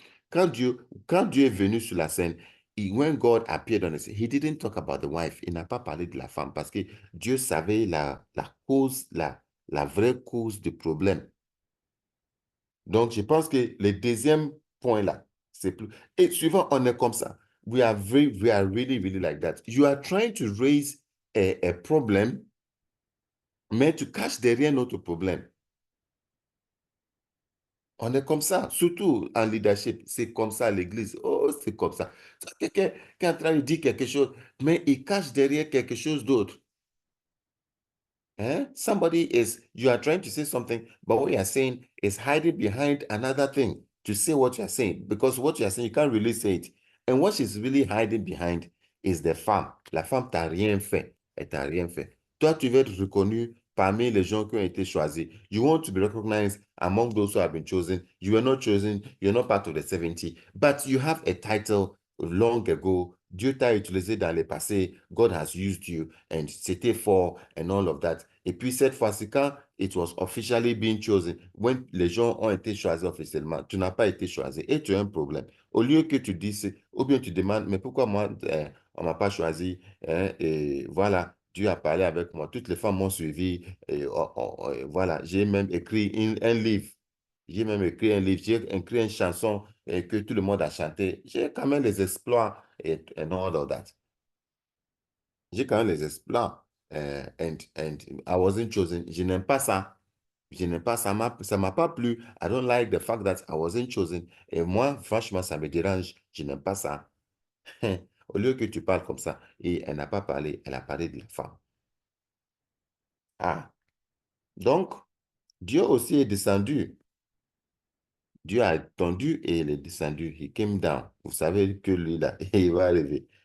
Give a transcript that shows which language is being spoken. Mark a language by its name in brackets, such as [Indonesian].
[French] Quand Dieu est venu sur la scène, [English] when God appeared on the scene, he didn't talk about the wife. [French] Il n'a pas parlé de la femme parce que Dieu savait la cause, la vraie cause du problème. Donc, je pense que le deuxième point là, c'est plus... Et souvent, on est comme ça. [English] We are really, really like that. You are trying to raise a problem, [French] mais tu caches derrière notre problème. On est comme ça, surtout en leadership. C'est comme ça à l'église. Oh, c'est comme ça. Quelqu'un qui est en train de dire quelque chose, mais il cache derrière quelque chose d'autre. Eh? [English] You are trying to say something, but what you are saying is hiding behind another thing to say what you are saying. Because what you are saying, you can't really say it. And what she's really hiding behind is the femme. [French] La femme t'a rien fait. Elle t'a rien fait. Toi, tu veux être reconnu parmi les gens qui ont été choisis. [English] You want to be recognized among those who have been chosen. You were not chosen. You're not part of the 70. But you have a title long ago. [French] Dieu t'a utilisé dans le passé. [English] God has used you. And [French] c'était fort [English] and all of that. [French] Et puis cette fois-ci, quand [English] it was officially being chosen, when [French] les gens ont été choisis officiellement, tu n'as pas été choisi et tu as un problème. Au lieu que tu dises, ou bien tu demandes, mais pourquoi moi, on ne m'a pas choisi, hein, et voilà, Dieu a parlé avec moi, toutes les femmes m'ont suivi, et, voilà, j'ai même écrit un livre, j'ai écrit une chanson que tout le monde a chanté, j'ai quand même les exploits et [English] all of that. [French] J'ai quand même les exploits. [English] And I wasn't chosen. [French] Je n'aime pas ça. Je n'aime pas ça. Ça m'a pas plu. [English] I don't like the fact that I wasn't chosen. [French] Et moi, franchement, ça me dérange. Je n'aime pas ça. Au lieu que tu parles comme ça, et elle n'a pas parlé, elle a parlé de la femme. Ah, donc, Dieu aussi est descendu. Dieu a attendu et il est descendu. [English] He came down. [French] Vous savez que lui, là, il va arriver.